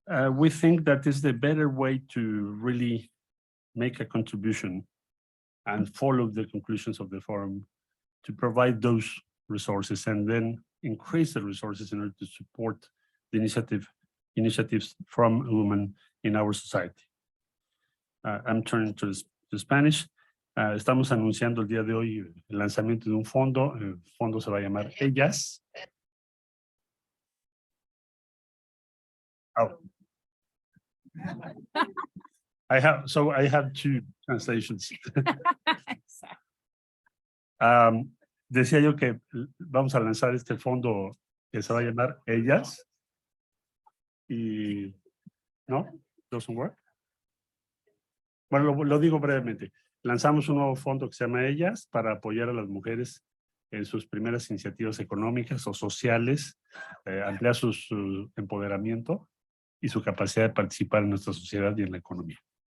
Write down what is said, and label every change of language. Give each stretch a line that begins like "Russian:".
English: We think that is the better way to really make a contribution and follow the conclusions of the forum, to provide those resources and then increase the resources in order to support the initiatives from women in our society. I'm turning to Spanish.
Spanish: Estamos anunciando el día de hoy el lanzamiento de un fondo. El fondo se va a llamar ELLAS. Oh.
English: I have two translations.
Spanish: Decía yo que vamos a lanzar este fondo que se va a llamar ELLAS. Y no,
English: doesn't work.
Spanish: Bueno, lo digo brevemente. Lanzamos un nuevo fondo que se llama ELLAS para apoyar a las mujeres en sus primeras iniciativas económicas o sociales, ampliar su empoderamiento y su capacidad de participar en nuestra sociedad y en la economía.